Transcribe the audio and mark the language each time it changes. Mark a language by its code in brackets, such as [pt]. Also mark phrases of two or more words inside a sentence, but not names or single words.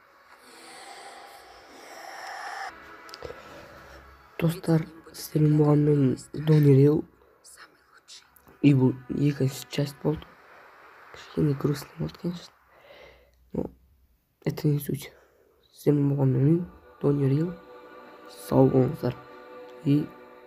[kk] Достар, сіздермен болған мен Донерил. И бұл екінші часть болды. Кішкене грустно болды, [ru] конечно. Но это не суть. [kk] Сіздермен болған мен Донерил. Сау болыңыздар. И